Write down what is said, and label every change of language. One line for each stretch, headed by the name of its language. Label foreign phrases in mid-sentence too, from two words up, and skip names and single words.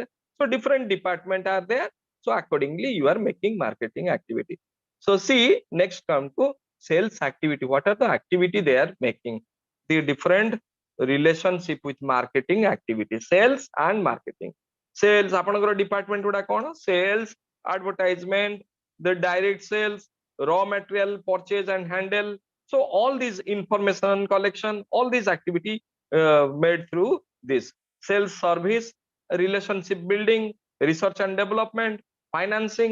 English: So different department are there. So accordingly you are making marketing activity. So see, next come to sales activity. What are the activity they are making? The different relationship with marketing activity, sales and marketing. Sales,
Odia: ଆପଣଙ୍କର department ଗୁଡା କଣ?
English: Sales, advertisement, the direct sales, raw material purchase and handle. So all these information collection, all these activity made through this sales, service, relationship building, research and development, financing.